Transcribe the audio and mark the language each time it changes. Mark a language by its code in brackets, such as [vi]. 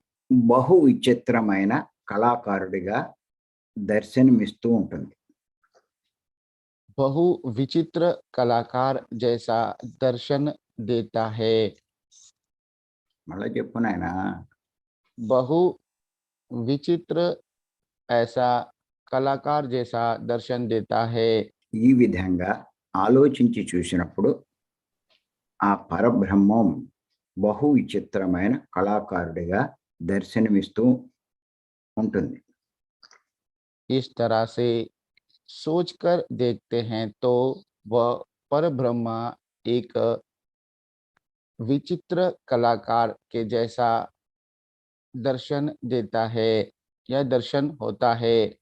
[te] బహు విచిత్రమైన కళాకారుడిగా దర్శనమిస్తూ ఉంటుంది. [hi] बहु विचित्र कलाकार जैसा दर्शन देता है। [te] మళ్ళీ చెప్పు నాయనా. [hi] बहु विचित्र ऐसा कलाकार जैसा दर्शन देता है। [te] ఈ విధంగా ఆలోచించి చూసినప్పుడు ఆ పరబ్రహ్మం బహు విచిత్రమైన కళాకారుడిగా దర్శనమిస్తూ ఉంటుంది. [hi] इस तरह से सोचकर देखते हैं तो वह परब्रह्मा एक विचित्र कलाकार के जैसा दर्शन देता है या दर्शन होता है।